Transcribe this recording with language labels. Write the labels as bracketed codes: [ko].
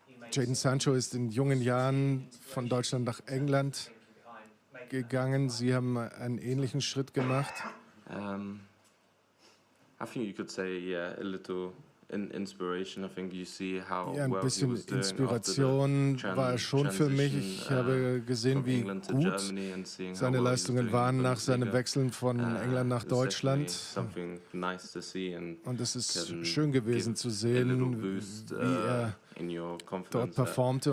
[de] Jadon Sancho ist in jungen Jahren von Deutschland nach England gegangen. Sie haben einen ähnlichen Schritt gemacht. [en] I think you could say, yeah, a little inspiration. I think you see how [de] Ja, ein bisschen Inspiration war er schon für mich. Ich habe gesehen, wie gut seine Leistungen waren nach seinem Wechseln von England nach Deutschland. Und es ist schön gewesen zu sehen, wie er dort performte.